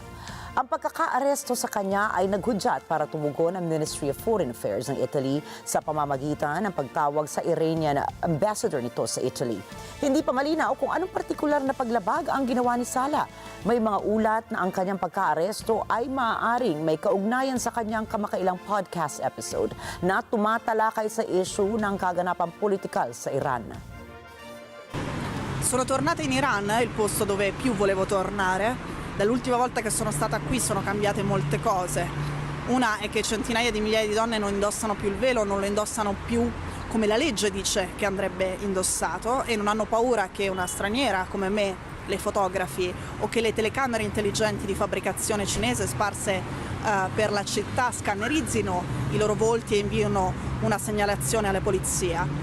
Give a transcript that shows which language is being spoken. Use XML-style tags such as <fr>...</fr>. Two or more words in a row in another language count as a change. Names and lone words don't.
<tl>Ang pagkakaaresto sa kanya ay naghudyat para tumugon ang</tl> <en>Ministry of Foreign Affairs</en> <tl>ng Italy sa pamamagitan ng pagtawag sa Iranian ambassador nito sa Italy. Hindi pa malinaw kung anong partikular na paglabag ang ginawa ni Sala. May mga ulat na ang kanyang pagkaaresto ay maaaring may kaugnayan sa kanyang kamakailang</tl> <en>podcast episode</en> <tl>na tumatalakay sa issue ng kaganapang politikal sa Iran.</tl> <it>Sono tornata in Iran, il posto dove più volevo tornare. Dall'ultima volta che sono stata qui sono cambiate molte cose. Una è che centinaia di migliaia di donne non indossano più il velo, non lo indossano più come la legge dice che andrebbe indossato e non hanno paura che una straniera come me le fotografi o che le telecamere intelligenti di fabbricazione cinese sparse per la città scannerizzino i loro volti e inviino una segnalazione alla polizia.</it>